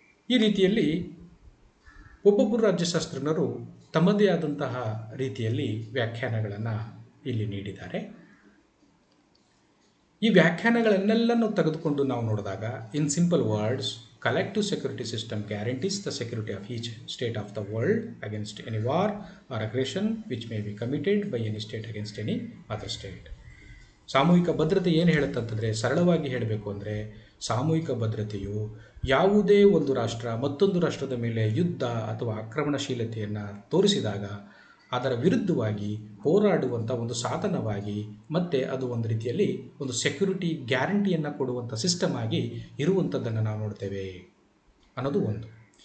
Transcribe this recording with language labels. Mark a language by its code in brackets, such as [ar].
[kn] ಈ ರೀತಿಯಲ್ಲಿ ಒಬ್ಬೊಬ್ಬರು ರಾಜ್ಯಶಾಸ್ತ್ರಜ್ಞರು ತಮ್ಮದೇ ಆದಂತಹ ರೀತಿಯಲ್ಲಿ ವ್ಯಾಖ್ಯಾನಗಳನ್ನು ಇಲ್ಲಿ ನೀಡಿದ್ದಾರೆ. ಈ ವ್ಯಾಖ್ಯಾನಗಳನ್ನೆಲ್ಲನೂ ತೆಗೆದುಕೊಂಡು ನಾವು ನೋಡಿದಾಗ, in simple words, [en] collective security system guarantees the security of each state of the world against any war or aggression which may be committed by any state against any other state. [kn] ಸಾಮೂಹಿಕ ಭದ್ರತೆ ಏನು ಹೇಳುತ್ತಂತಂದರೆ, ಸರಳವಾಗಿ ಹೇಳಬೇಕು ಅಂದರೆ, ಸಾಮೂಹಿಕ ಭದ್ರತೆಯು ಯಾವುದೇ ಒಂದು ರಾಷ್ಟ್ರ ಮತ್ತೊಂದು ರಾಷ್ಟ್ರದ ಮೇಲೆ ಯುದ್ಧ ಅಥವಾ ಆಕ್ರಮಣಶೀಲತೆಯನ್ನು ತೋರಿಸಿದಾಗ ಅದರ ವಿರುದ್ಧವಾಗಿ ಹೋರಾಡುವಂಥ ಒಂದು ಸಾಧನವಾಗಿ, ಮತ್ತು ಅದು ಒಂದು ರೀತಿಯಲ್ಲಿ ಒಂದು ಸೆಕ್ಯೂರಿಟಿ ಗ್ಯಾರಂಟಿಯನ್ನು ಕೊಡುವಂಥ ಸಿಸ್ಟಮ್ ಆಗಿ ಇರುವಂಥದ್ದನ್ನು ನಾವು ನೋಡ್ತೇವೆ ಅನ್ನೋದು ಒಂದು.